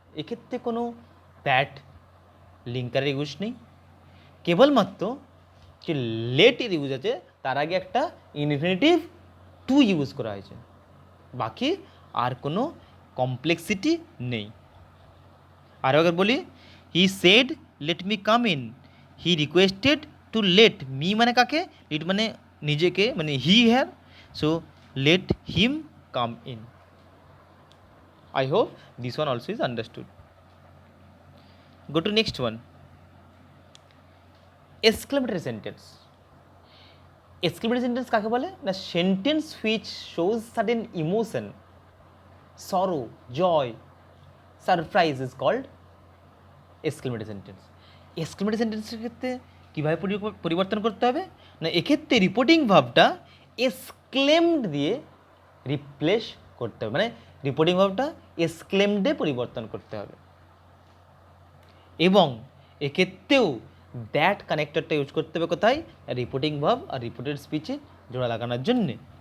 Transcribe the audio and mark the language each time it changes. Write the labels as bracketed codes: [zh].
[bn] এক্ষেত্রে কোনো that লিঙ্কারের use নেই, কেবলমাত্র যে লেটের ইউজ আছে তার আগে একটা ইনফিনিটিভ টু ইউজ করা হয়েছে, বাকি আর কোনো কমপ্লেক্সিটি নেই। আরও একবার বলি, [en] he said let me come in, [bn] he requested to let me মানে কাকে, লেট মানে নিজেকে, মানে হি হ্যার, [en] So let him come in. I hope this one also is understood. Go to next one. Exclamatory sentence. Exclamatory sentence [bn] কাকে বলে না [en] sentence which shows sudden emotion, sorrow, joy, surprise is called exclamatory sentence. [bn] Exclamatory sentence এর ক্ষেত্রে কীভাবে পরিবর্তন করতে হবে না এক্ষেত্রে রিপোর্টিং ভার্বটা এক্সক্লেমড দিয়ে রিপ্লেস করতে হবে, মানে রিপোর্টিং ভার্বটা এক্সক্লেমডে পরিবর্তন করতে হবে এবং এক্ষেত্রেও দ্যাট কানেক্টরটা ইউজ করতে হবে কোথায়, রিপোর্টিং ভার্ব আর রিপোর্টেড স্পিচে জোড়া লাগানোর জন্যে।